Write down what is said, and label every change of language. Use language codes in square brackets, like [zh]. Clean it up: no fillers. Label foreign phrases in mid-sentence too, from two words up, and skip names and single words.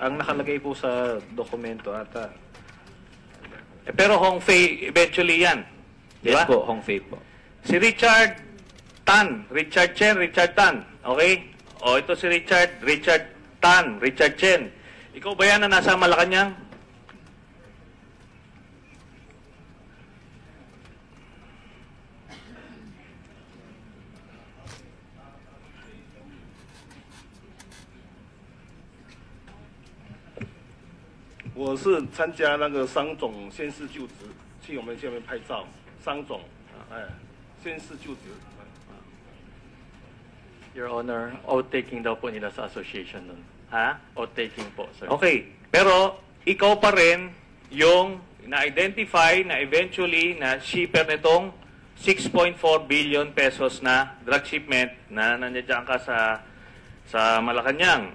[tl] ang nakalagay po sa dokumento ata. Pero Hong Fei eventually yan. Yes po, Hong Fei po. Si Richard Tan, okay? Ito si Richard Tan, Richard Chen. Ikaw ba yan na nasa Malacanang? [zh] 我是参加那个商总宣誓就职，去我们下面拍照。商总，宣誓就职。 [en] Your Honor, [tl] oath-taking daw po nila sa association nun. Ha? Oath-taking po, sir. Okay. Pero, ikaw pa rin yung na-identify na eventually na shipper nitong 6.4 billion pesos na [en] drug shipment [tl] na nandiyan ka sa Malacanang.